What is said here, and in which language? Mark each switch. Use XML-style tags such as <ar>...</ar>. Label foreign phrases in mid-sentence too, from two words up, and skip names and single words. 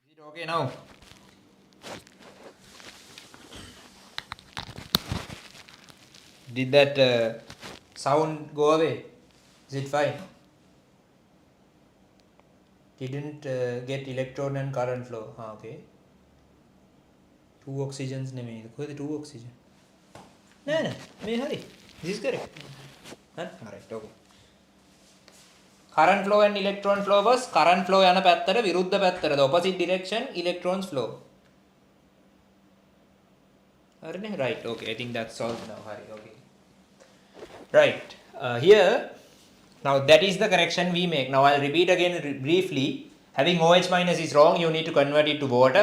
<en>Okay, now did that sound go away? Is it fine? Didn't get electron and current flow.</en> <si>Okay. 2 oxygens නෙමෙයි. කොහෙද 2 oxygen? නෑ මේ හරි.</si> <en>This is correct. Alright, okay. Current flow and electron flow was current flow</en> <si>යන පැත්තට විරුද්ධ පැත්තට</si> <en>the opposite direction electrons flow. හරිනේ? Right. Okay. I think that's solved now. හරි. Okay. Right. Here now that is the correction we make. Now I'll repeat again briefly. Having OH minus is wrong, you need to convert it to water.</en>